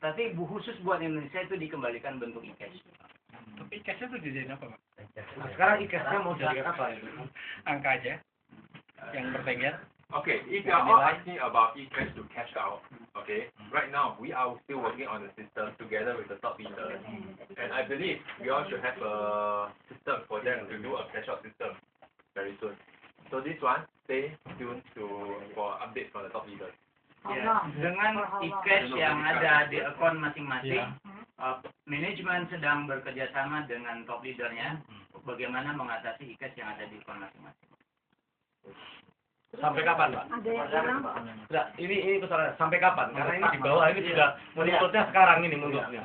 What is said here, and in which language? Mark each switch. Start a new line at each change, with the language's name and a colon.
Indonesian: Tapi khusus buat Indonesia itu dikembalikan bentuk e-cash. Tapi cash itu dijadiin apa, Pak? Nah, sekarang e-cashnya mau jadi apa? Angka aja yang bertengger.
English: Okay, if you are all asking about e-cash to cash out, okay, right now we are still working on the system together with the top leaders, and I believe we all should have a system for them to do a cash out system very soon. So this one, stay tuned for updates from the top leaders.
Indonesian: Ya, dengan e-cash yang ada di akun masing-masing, manajemen sedang bekerja sama dengan top leadernya bagaimana mengatasi e-cash yang ada di akun masing-masing. Sampai kapan, Pak? Ada yang kurang, Pak? Enggak, ini persoalan sampai kapan? Karena ini di bawah ini sudah menutupnya sekarang ini menutupnya.